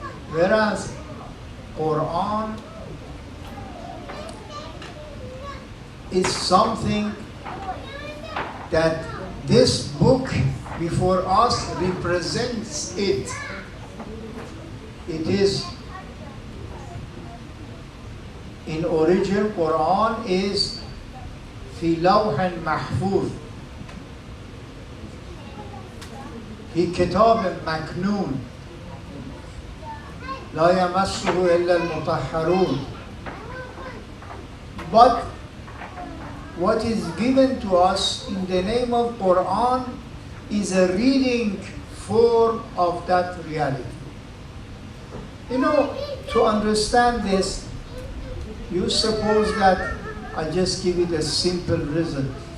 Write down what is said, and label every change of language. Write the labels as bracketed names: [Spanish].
[English] Whereas Quran is something that this book before us represents it. It is original Quran is [Arabic] في لوح محفوظ في كتاب مكنون لا يمسه إلا المطهرون. [English] But what is given to us in the name of Quran is a reading form of that reality. You know, to understand this, you suppose that, I just give it a simple reason.